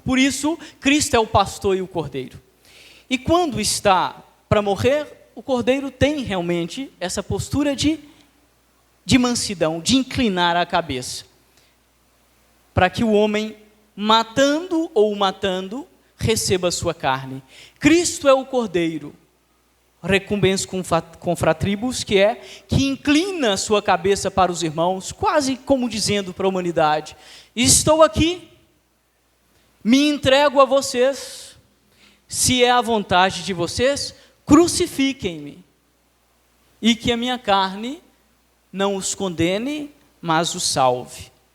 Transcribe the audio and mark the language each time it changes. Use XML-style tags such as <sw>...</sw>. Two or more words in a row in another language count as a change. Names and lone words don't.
<pt>Por isso, Cristo é o pastor e o cordeiro. E quando está para morrer, o cordeiro tem realmente essa postura de mansidão, de inclinar a cabeça, para que o homem, matando, receba a sua carne. Cristo é o cordeiro,</pt> <la>recumbens cum fratribus,</la> <pt>que inclina a sua cabeça para os irmãos, quase como dizendo para a humanidade: estou aqui, me entrego a vocês, se é a vontade de vocês, crucifiquem-me, e que a minha carne não os condene, mas os salve.</pt>